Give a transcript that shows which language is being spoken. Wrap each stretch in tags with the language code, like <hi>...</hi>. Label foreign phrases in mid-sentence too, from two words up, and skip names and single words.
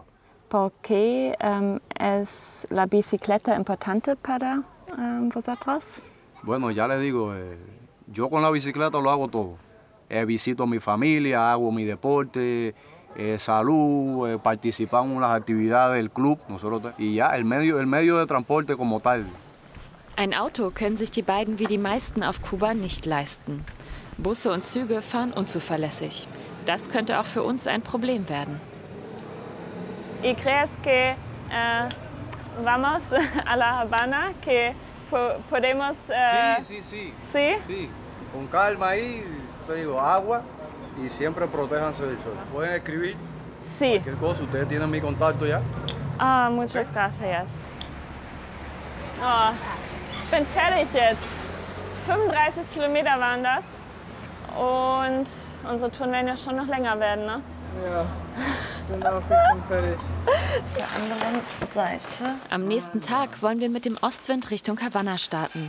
<es>¿Por qué es la bicicleta importante para vosotros? Bueno, ya les digo, yo con la bicicleta lo hago todo. Visito a mi familia, hago mi deporte, salud, participamos en las actividades del club, nosotros, y ya, el medio de transporte como tal.</es> <de>Ein Auto können sich die beiden wie die meisten auf Kuba nicht leisten. Busse und Züge fahren unzuverlässig. Das könnte auch für uns ein Problem werden.</de> <es>¿Y crees que vamos a la Habana, que podemos...? Sí. ¿Sí? Sí, con calma ahí, te digo, agua y siempre protéjanse del sol. Pueden escribir Sí. cualquier cosa, ustedes tienen mi contacto ya. Ah, muchas gracias.</es> <de>Oh, ich bin fertig jetzt. 35 Kilometer waren das. Und unsere Touren werden ja schon noch länger werden, ne? Ja, bin auch schon fertig. Auf der anderen Seite. Am nächsten Tag wollen wir mit dem Ostwind Richtung Havanna starten.</de>